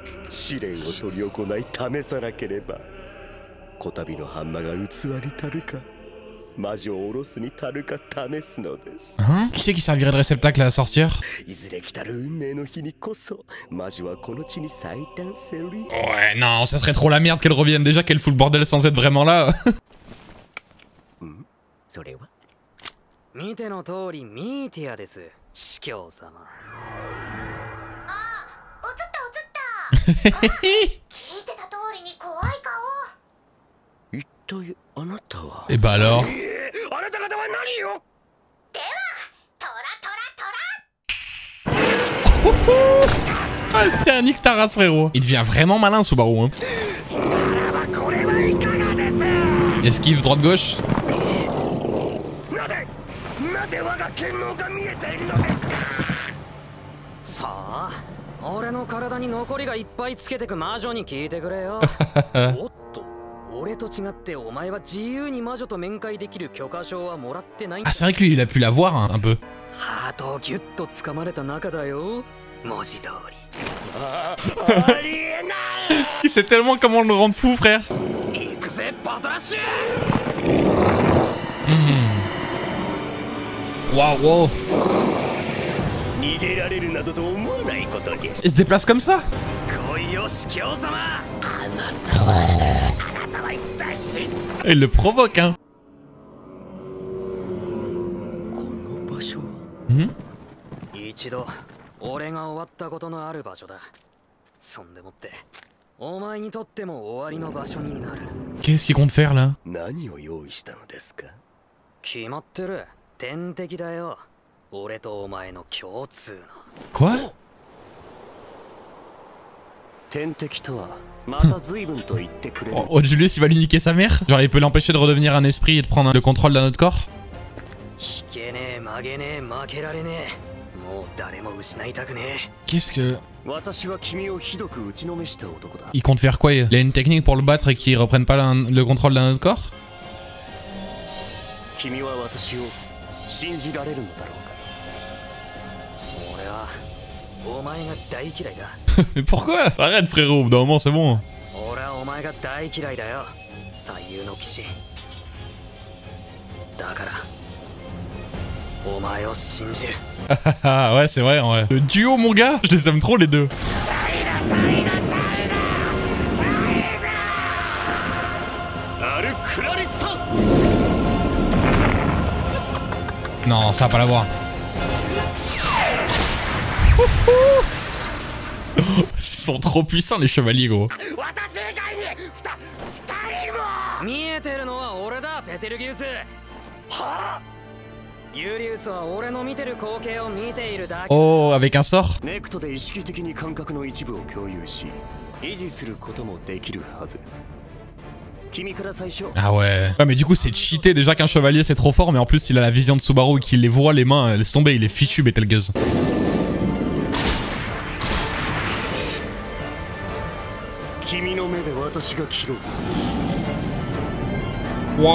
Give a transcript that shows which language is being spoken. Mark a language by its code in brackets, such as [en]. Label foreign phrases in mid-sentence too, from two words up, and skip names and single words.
[ja] 試練を執り行い試さなければこたびのハンマが器に足るか魔女を下ろすに足るか試すのです。 [fr] Hein? Qui c'est qui servirait de réceptacle à la sorcière? [ja] いずれ来たる運命の日にこそ魔女はこの地に最短せり。 [fr] Ouais, non, ça serait trop la merde qu'elle revienne. Déjà qu'elle fout le bordel sans être vraiment là. [ja] それは見ての通りミーティアです、司教様。聞いてた通りに怖い顔。一体あなたは。 [fr] Et bah alors? [ja] あなた方は何よ。ではトラトラトラ。 [fr] Ah, tiens, nique ta race, frérot. Il devient vraiment malin, Subaru. Hein. Esquive droite-gauche. [ja] なぜ我が剣能が見えているのですか。さあ、俺の体に残りがいっぱいつけてく魔女に聞いてくれよ。おっと、俺と違ってお前は自由に魔女と面会できる許可証はもらってないん [fr] Ah, [ja] だ。 [fr] c'est vrai que lui, il a pu la voir hein, un peu. [ja] ハートをギュッと掴まれた中だよ。文字通り。ありえない。 [fr] Il sait tellement comment le rendre fou, frère. [ja] 行くぜ、バトラッシュ。 [fr] Waouh, wow. [ja] 逃げられるなどと思わないことです。 [fr] Il se déplace comme ça? [ja] 来いよ、司教様。あなたは一体。 [fr] Il le provoque, hein. [ja] この場所は。一度俺が終わったことのある場所だ。そんでもってお前にとっても終わりの場所になる。 [fr] Qu'est-ce qu'il compte faire là? [ja] 何を用意したのですか。決まってる。天敵だよ。俺とお前の共通の。 [fr] Quoi? [ja] 天敵とはまた随分と言ってくれる。 [fr] Oh, Julius, il va lui niquer sa mère? Genre, il peut l'empêcher de redevenir un esprit et de prendre le contrôle d'un autre corps? [ja] 引けねえ、曲げねえ、負けられねえ。もう誰も失いたくねえ。 [fr] Qu'est-ce que... [ja] 私は君をひどく打ちのめした男だ。 [fr] Il compte faire quoi? Il a une technique pour le battre et qu'il reprenne pas le contrôle d'un autre corps? [ja] 君は私を信じられるのだろうか。俺はお前が大嫌いだ。 [fr] Mais pourquoi? Arrête, frérot, au bout d'un moment, c'est bon. [ja] 俺はお前が大嫌いだよ。左右の騎士。だからお前を信じる。 [fr] Ah ouais, c'est vrai, en vrai. Le duo, mon gars, je les aime trop les deux. Non, ça va pas l'avoir. Ils sont trop puissants les chevaliers, gros. [ja] 見えてるのは俺だ、ペテルギウス。はあ？ユリウスは俺の見てる光景を見ているだけ。 [fr] Oh, avec un sort? [ja] ネクトで意識的に感覚の一部を共有し維持することもできるはず。君から最初。 [fr] Ah ouais. Ouais, mais du coup, c'est cheaté. Déjà qu'un chevalier, c'est trop fort. Mais en plus, il a la vision de Subaru et qu'il les voit les mains. Laisse tomber, il est fichu, Betelgeuse. Wow.